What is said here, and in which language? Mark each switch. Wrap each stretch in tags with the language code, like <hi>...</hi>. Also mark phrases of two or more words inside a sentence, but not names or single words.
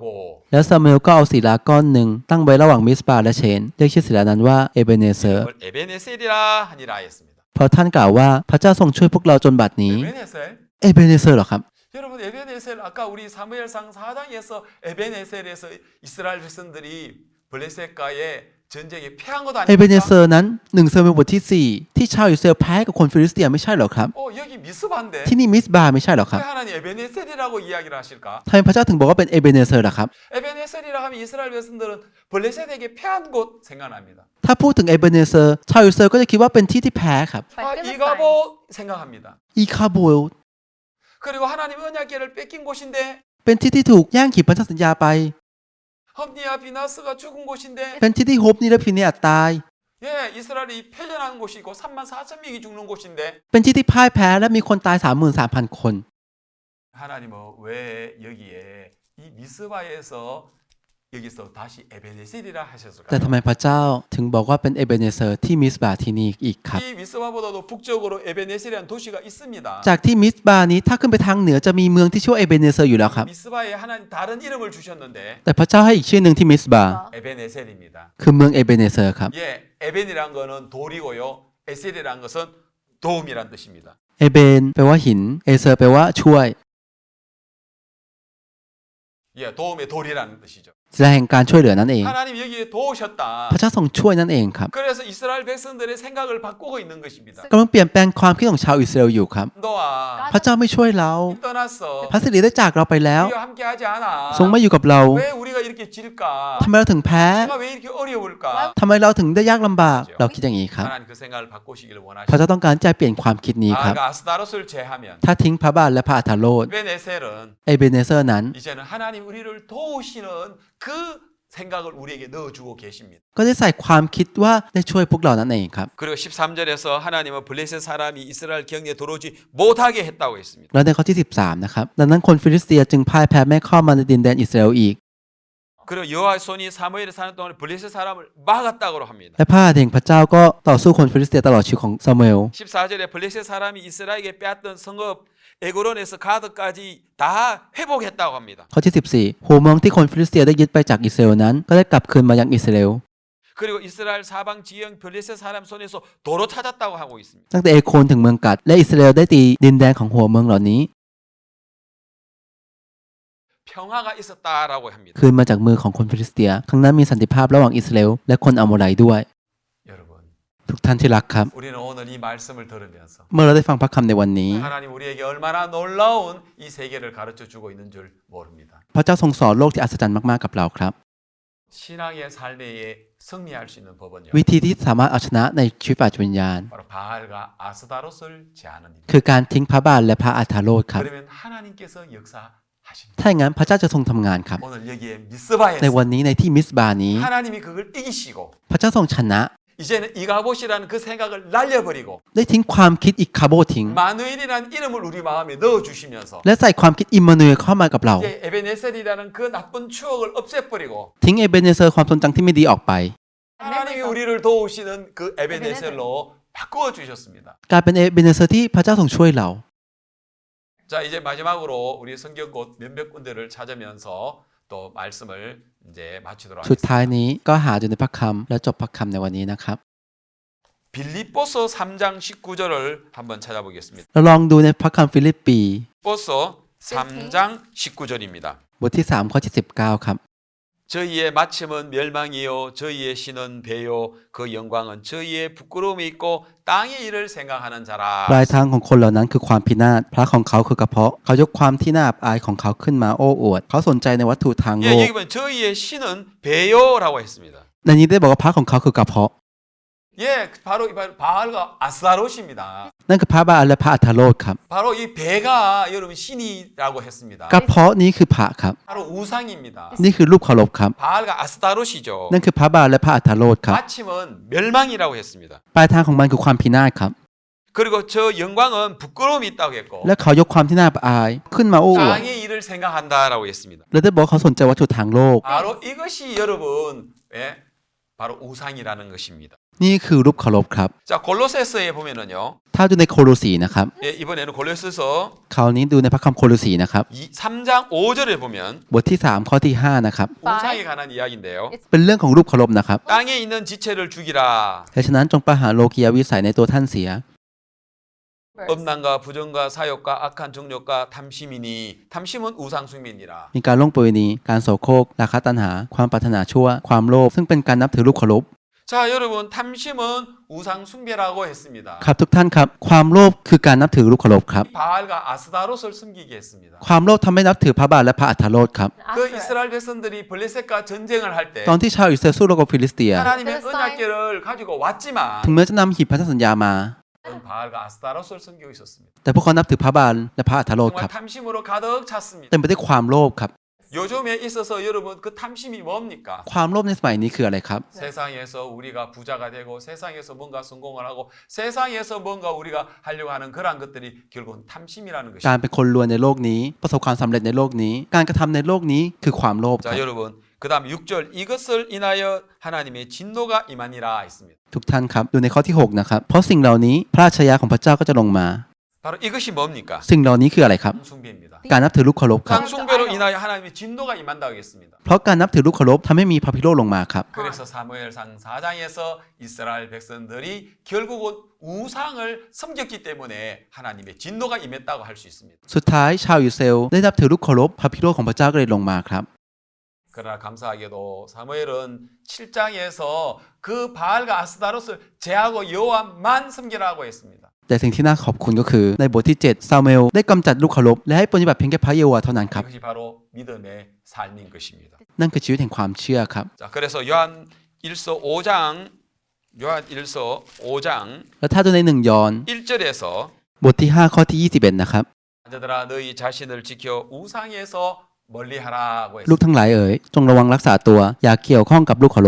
<th>แล้วซามูเอลก็เอาศิลาก้อนหนึ่งตั้งไว้ระหว่างมิสปาและเชนเรียกชื่อศิลานั้นว่าเอเบเนเซอร์</th> <ko>이걸 에베네셀이라 하니라 했습니다.</ko> <th>เพราะท่านกล่าวว่าพระเจ้าทรงช่วยพวกเราจนบัดนี้</th> <ko>에베네셀?</ko> <th>เอเบเนเซอร์เหรอครับ</th> <ko>여러분 에베네셀 아까 우리 사무엘상 4장에서 에베네셀에서 이스라엘 백성들이 블레셋과의 전쟁에 패한 것</ko> <th>เอเบเน</th> <ko>아닙니까?</ko> <th>เซอร์นั้น1ซามูเอลบทที่ 4 ที่ชาวอิสราเอลแพ้กับคนฟิลิสเตียไม่ใช่เหรอครับ</th> <ko>여기 미스바인데</ko> <th>ที่นี่มิสบาไม่ใช่เหรอครับ</th> <ko>왜 하나님 에베네셀이라고 이야기를 하실까?</ko> <th>ทำไมพระเจ้าถึงบอกว่าเป็นเอเบเนเซอร์ล่ะครับ</th> <ko>에베네셀이라 하면 이스라엘 백성들은 블레셋에게 패한 곳 생각납니다.</ko> <th>ถ้าพูดถึงเอเบเนเซอร์ชาวอิสราเอลก็จะคิดว่าเป็นที่ที่แพ้ครับ</th> <en>by Philistines.</en> <ko>이가봇 생각합니다.</ko> <th>อีคาโบล</th> <ko>그리고 하나님 언약궤를 뺏긴 곳인데</ko> <th>เป็นที่ที่ถูกแย่งขีดพันธสัญญาไป</th> <ko>험니와 비나스가 죽은 곳인데</ko> <th>เป็นที่ที่โฮปนี่และพินเนียตาย</th> <ko>예, 이스라엘이 패전하는 곳이고 34,000명이 죽는 곳인데</ko> <th>เป็นที่ที่พ่ายแพ้และมีคนตาย 33,000 คน</th> <ko>하나님은 왜 여기에 이 미스바에서 여기서 다시 에베네셀이라</ko> <th>แต่ทำ</th> <ko>하셨을까요?</ko> <th>ไมพระเจ้าถึงบอกว่าเป็นเอเบเนเซอร์ที่มิสบาที่นี่อีกครับ</th> <ko>이 미스바보다도 북쪽으로 에베네셀이라는 도시가 있습니다.</ko> <th>จากที่มิสบานี้ถ้าขึ้นไปทางเหนือจะมีเมืองที่ชื่อว่าเอเบเนเซอร์อยู่แล้วครับ</th> <ko>미스바에 하나님 다른 이름을 주셨는데</ko> <th>แต่พระเจ้าให้อีกชื่อหนึ่งที่มิสบา</th> <ko>에베네셀입니다.</ko> <th>คือเมืองเอเบเนเซอร์ครับ</th> <ko>예, 에벤이란 거는 돌이고요. 에셀이란 것은 도움이란 뜻입니다.</ko> <th>เอเบนแปลว่าหินเอเซอร์แปลว่าช่วย</th> <ko>예, 도움의 돌이라는 뜻이죠.</ko> <th>ศิลาแห่งการช่วยเหลือนั่นเอง</th> <ko>하나님 여기에 도우셨다.</ko> <th>พระเจ้าทรงช่วยนั่นเองครับ</th> <ko>그래서 이스라엘 백성들의 생각을 바꾸고 있는 것입니다.</ko> <th>กำลังเปลี่ยนแปลงความคิดของชาวอิสราเอลอยู่ครับ</th> <ko>너와</ko> <th>พระเจ้าไม่ช่วยเรา</th> <ko>떠났어.</ko> <th>พระสิริได้จากเราไปแล้ว</th> <ko>우리와 함께하지 않아.</ko> <th>ทรงไม่อยู่กับเรา</th> <ko>왜 우리가 이렇게 질까?</ko> <th>ทำไมเราถึงแพ้</th> <ko>내가 왜 이렇게 어려울까?</ko> <th>ทำไมเราถึงได้ยากลำบาก เราคิดอย่างนี้ครับ</th> <ko>하나님 그 생각을 바꾸시기를</ko> <th>พระ</th> <ko>원하시고</ko> <th>เจ้าต้องการจะเปลี่ยนความคิดนี้ครับ</th> <ko>아가 아스다롯을 제하면</ko> <th>ถ้าทิ้งพระบาทและพระอัฐโรด</th> <ko>에베네셀은</ko> <th>เอเบเนเซอร์นั้น</th> <ko>이제는 하나님 우리를 도우시는 그 생각을 우리에게 넣어주고 계십니다.</ko> <th>ก็ได้ใส่ความคิดว่าได้ช่วยพวกเรานั่นเองครับ</th> <ko>그리고 13절에서 하나님은 블레셋 사람이 이스라엘 경에 들어오지 못하게 했다고 했습니다.</ko> <th>แล้วในข้อที่ 13 นะครับ ดังนั้นคนฟิลิสเตียจึงพ่ายแพ้ไม่เข้ามาในดินแดนอิสราเอลอีก</th> <ko>그리고 여호와의 손이 사무엘에 사는 동안 블레셋 사람을 막았다고 합니다.</ko> <th>และพระหัตถ์แห่งพระเจ้าก็ต่อสู้คนฟิลิสเตียตลอดชีวิตของซามูเอล</th> <ko>14절에 블레셋 사람이 이스라엘에게 빼앗던 성읍 에고론에서 가드까지 다 회복했다고 합니다.</ko> <th>ข้อที่ 14 หัวเมืองที่คนฟิลิสเตียได้ยึดไปจากอิสราเอลนั้นก็ได้กลับคืนมายังอิสราเอล</th> <ko>그리고 이스라엘 사방 지형 블레셋 사람 손에서 도로 찾았다고 하고 있습니다.</ko> <th>ตั้งแต่เอโคนถึงเมืองกัดและอิสราเอลได้ตีดินแดนของหัวเมืองเหล่านี้</th> <ko>평화가 있었다라고 합니다.</ko> <th>คืนมาจากมือของคนฟิลิสเตียครั้งนั้นมีสันติภาพระหว่างอิสราเอลและคนอัมโมไรด้วย</th> <ko>여러분,</ko> <th>ทุกท่านที่รักครับ</th> <ko>우리는 오늘 이 말씀을 들으면서</ko> <th>เมื่อเราได้ฟังพระคำในวันนี้</th> <ko>하나님 우리에게 얼마나 놀라운 이 세계를 가르쳐 주고 있는 줄 모릅니다.</ko> <th>พระเจ้าทรงสอนโลกที่อัศจรรย์มากๆกับเราครับ</th> <ko>신앙의 삶에 승리할 수 있는 법은요.</ko> <th>วิธีที่สามารถเอาชนะในชีวิตฝ่ายจิตวิญญาณ</th> <ko>바로 바알과 아스다롯을 제하는 일.</ko> <th>คือการทิ้งพระบาลและพระอัฏฐโรธครับ</th> <ko>그러면 하나님께서 역사하십니다.</ko> <th>ถ้าอย่างนั้นพระเจ้าจะทรงทำงานครับ</th> <ko>오늘 여기에 미스바에서</ko> <th>ในวันนี้ในที่มิสบานี้</th> <ko>하나님이 그걸 이기시고</ko> <th>พระเจ้าทรงชนะ</th> <ko>이제는 이가봇이라는 그 생각을 날려버리고</ko> <th>ได้ทิ้งความคิดอีกคาโบทิ้ง</th> <ko>마누엘이라는 이름을 우리 마음에 넣어주시면서</ko> <th>และใส่ความคิดอิมมานูเอลเข้ามากับเรา</th> <ko>이제 에베네셀이라는 그 나쁜 추억을 없애버리고</ko> <th>ทิ้งเอเบเนเซอร์ความทรงจำที่ไม่ดีออกไป</th> <ko>하나님이 우리를 도우시는 그 에베네셀로 바꾸어 주셨습니다.</ko> <th>กลายเป็นเอเบเนเซอร์ที่พระเจ้าทรงช่วยเรา</th> <ko>자 이제 마지막으로 우리 성경 곳 몇몇 군데를 찾으면서 또 말씀을 이제 마치도록</ko> <th>สุด</th> <ko>하겠습니다.</ko> <th>ท้ายนี้ก็หาดูในพระคำและจบพระคำในวันนี้นะครับ</th> <ko>빌립보서 3장 19절을 한번 찾아보겠습니다.</ko> <th>เราลองดูในพระคำฟิลิปปี</th> <ko>빌립보서 3장 19절입니다.</ko> <th>บทที่3ข้อที่19ครับ</th> <ko>저희의 마침은 멸망이요 저희의 신은 배요 그 영광은 저희의 부끄러움이 있고 땅의 일을 생각하는</ko> <th>ป</th> <ko>자라.</ko> <th>ลายทางของคนเหล่านั้นคือความพินาศพระของเขาคือกระเพาะเขายกความที่น่าอับอายของเขาขึ้นมาโอ้อวดเขาสนใจในวัตถุทางโล</th> <ko>예,</ko> <th>ก</th> <ko>여기 보면 저희의 신은 배요라고 했습니다.</ko> <th>ในนี้ได้บอกว่าพระของเขาคือกระเพาะ</th> <ko>예, 바로 바알과 아스타롯입니다.</ko> <th>นั่นคือพระบาลและพระอัฏฐโรธครับ</th> <ko>바로 이 배가 여러분 신이라고 했습니다.</ko> <th>กระเพาะนี้คือพระครับ</th> <ko>바로 우상입니다.</ko> <th>นี่คือรูปเคารพครับ</th> <ko>바알과 아스타롯이죠.</ko> <th>นั่นคือพระบาลและพระอัฏฐโรธครับ</th> <ko>마침은 멸망이라고 했습니다.</ko> <th>ปลายทางของมันคือความพินาศครับ</th> <ko>그리고 저 영광은 부끄러움이 있다고 했고</ko> <th>และเขายกความที่น่าอับอายขึ้นมาโอ้อวด</th> <ko>땅의 일을 생각한다라고 했습니다.</ko> <th>และได้บอกว่าเขาสนใจวัตถุทางโลก</th> <ko>바로 이것이 여러분 예, 바로 우상이라는 것입니다.</ko> <th>นี่คือรูปเคารพครับ</th> <ko>자 골로새서에 보면은요.</ko> <th>ถ้าดูในโคโลสีนะครับ</th> <ko>예, 이번에는 골로새서</ko> <th>คราวนี้ดูในพระคำโคโลสีนะครับ</th> <ko>3장 5절에 보면</ko> <th>บทที่3ข้อที่5นะครับ</th> <ko>우상에 관한 이야기인데요.</ko> <en>It's</en> <th>เป็นเรื่องของรูปเคารพนะครับ</th> <ko>땅에 있는 지체를 죽이라.</ko> <th>และฉะนั้นจงประหารโลกียวิสัยในตัวท่านเสีย</th> <en>verse.</en> <ko>음란과 부정과 사욕과 악한 정욕과 탐심이니 탐심은 우상 숭배니라.</ko> <th>มีการล่วงประเวณีการโสโครกราคะตัณหา ความปรารถนาชั่ว ความโลภซึ่งเป็นการนับถือรูปเคารพ</th> <ko>자 여러분 탐심은 우상 숭배라고 했습니다.</ko> <th>ครับทุกท่านครับ ความโลภคือการนับถือรูปเคารพครับ</th> <ko>바알과 아스다롯을 섬기게 했습니다.</ko> <th>ความโลภทำให้นับถือพระบาทและพระอัฏฐโรธครับ</th> <ko>그 Asherah. 이스라엘 백성들이 블레셋과 전쟁을 할 때</ko> <th>ตอนที่ชาวอิสราเอลสู้รบกับฟิลิสเตีย</th> <ko>하나님의 언약궤를 가지고 왔지만</ko> <th>ถึงแม้จะนำหีบพันธสัญญามา</th> <ko>바알과 아스타롯을 섬기고 있었습니다.</ko> <th>แต่พวกเขานับถือพระบาลและพระอัฏฐโรธค</th> <ko>정말</ko> <th>รับ</th> <ko>탐심으로 가득 찼습니다.</ko> <th>เต็มไปด้วยความโลภครับ</th> <ko>요즘에 있어서 여러분 그 탐심이 뭡니까?</ko> <th>ความโลภในสมัยนี้คืออะไรครับ</th> <ko>세상에서 우리가 부자가 되고 세상에서 뭔가 성공을 하고 세상에서 뭔가 우리가 하려고 하는 그런 것들이 결국은 탐심이라는</ko> <th>การ</th> <ko>것입니다.</ko> <th>เป็นคนรวยในโลกนี้ ประสบความสำเร็จในโลกนี้ การกระทำในโลกนี้คือความโลภครับ</th> <ko>자 여러분 그 다음 6절 이것을 인하여 하나님의 진노가 임하니라 있습니다.</ko> <th>ทุกท่านครับดูในข้อที่6นะครับเพราะสิ่งเหล่านี้พระราชยาของพระเจ้าก็จะลงมา</th> <ko>바로 이것이 뭡니까?</ko> <th>สิ่งเหล่านี้คืออะไรครับ</th> <ko>숭배입니다.</ko> <th>การนับถือรูปเคารพครับ</th> <ko>상숭배로 인하여 하나님의 진노가 임한다고 했습니다.</ko> <th>เพราะการนับถือรูปเคารพทำให้มีพระพิโรธลงมาครับ</th> <ko>그래서 사무엘상 4장에서 이스라엘 백성들이 결국은 우상을 섬겼기 때문에 하나님의 진노가 임했다고 할 수 있습니다.</ko> <th>สุดท้ายชาวอิสราเอลได้นับถือรูปเคารพพระพิโรธของพระเจ้าก็เลยลงมาครับ</th> <ko>그러나 감사하게도 사무엘은 7장에서 그 바알과 아스다롯을 제하고 여호와만 섬기라고 했습니다.</ko> <th>แต่สิ่งที่น่าขอบคุณก็คือในบทที่7ซามูเอลได้กำจัดรูปเคารพและให้ปฏิบัติเพียงแค่พระเยโฮวาห์เท่านั้นครับ</th> <ko>이것이 바로 믿음의 삶인 것입니다.</ko> <th>นั่นคือชีวิตแห่งความเชื่อครับ</th> <ko>자, 그래서 요한 1서 5장 5장</ko> <th>แล้วถ้าดูใน1ยอห์น</th> <ko>1절에서</ko> <th>บทที่5ข้อที่21นะครับ</th> <ko>아들아 너희 자신을 지켜 우상에서 멀리하라고</ko> <th>ลูก</th> <ko>했습니다.</ko> <th>ทั้งหลายเอ๋ยจงระวังรักษาตัวอย่าเกี่ยวข้องกับลูกเคารพ</th>